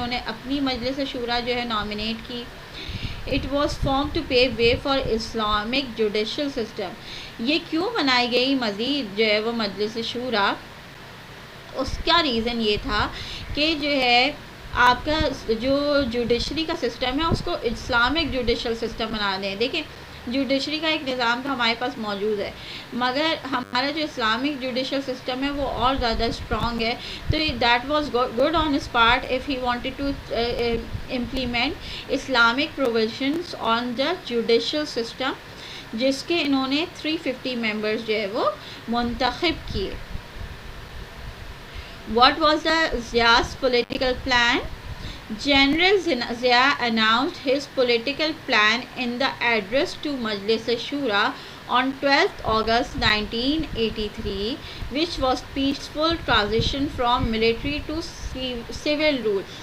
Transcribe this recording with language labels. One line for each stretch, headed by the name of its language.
Urdu: انہوں نے اپنی مجلس شورا جو ہے نامینیٹ کی.
English: It was formed to pave way for Islamic judicial system.
Urdu: یہ کیوں بنائی گئی مزید جو ہے وہ مجلس شورا؟ اس کا ریزن یہ تھا کہ جو ہے آپ کا جو جوڈیشری کا سسٹم ہے اس کو اسلامک جوڈیشل سسٹم بنا دیں. دیکھیں جوڈیشری کا ایک نظام تو ہمارے پاس موجود ہے, مگر ہمارا جو اسلامک جوڈیشل سسٹم ہے وہ اور زیادہ اسٹرانگ ہے.
English: تو that was good on his part if he wanted to implement Islamic provisions on the judicial system,
Urdu: جس کے انہوں نے 350 ممبرز جو ہے وہ منتخب کیے.
English: What was the Zia's political plan? General Zia announced his political plan in the address to Majlis Shura on 12th August 1983, which was peaceful transition from military to civil rule.